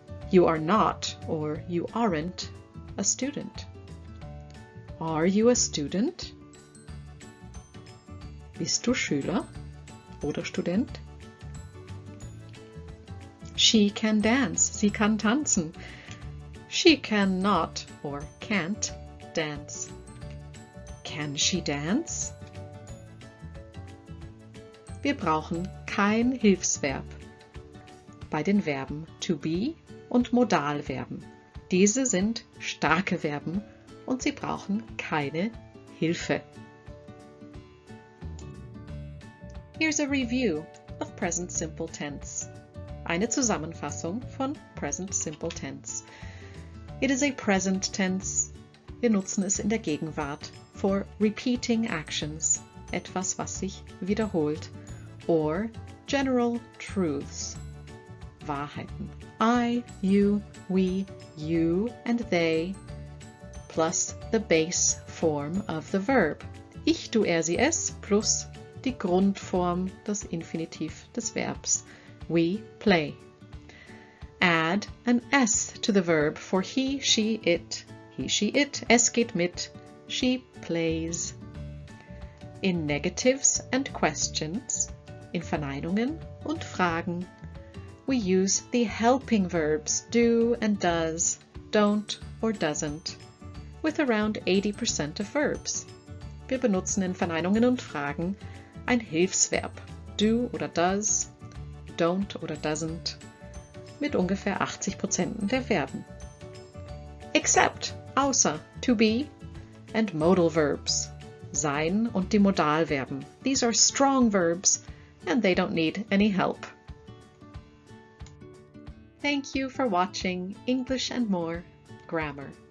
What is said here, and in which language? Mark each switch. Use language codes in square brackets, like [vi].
[en] You are not or you aren't a student. Are you a student? [de] Bist du Schüler oder Student? [en] She can dance. [de] Sie kann tanzen. [en] She cannot or can't dance. Can she dance? [de] Wir brauchen kein Hilfsverb bei den Verben to be und Modalverben. Diese sind starke Verben und sie brauchen keine Hilfe. [en] Here's a review of present simple tense. [de] Eine Zusammenfassung von present simple tense. [en] It is a present tense. [de] Wir nutzen es in der Gegenwart [en] for repeating actions, [de] etwas, was sich wiederholt, [en] or general truths, [de] Wahrheiten. [en] I, you, we, you and they, plus the base form of the verb, [de] ich, du, er, sie, es plus die Grundform, das Infinitiv des Verbs. [en] We play. Add an S to the verb for he, she, it. He, she, it. [de] Es geht mit. [en] She plays. In negatives and questions, [de] in Verneinungen und Fragen, [en] we use the helping verbs do and does, don't or doesn't, with around 80% of verbs. [de] Wir benutzen in Verneinungen und Fragen ein Hilfsverb, do oder does, don't oder doesn't, mit ungefähr 80% der Verben. [en] Except, [de] außer, [en] to be and modal verbs, [de] sein und die Modalverben. [en] These are strong verbs and they don't need any help. Thank you for watching English and More Grammar.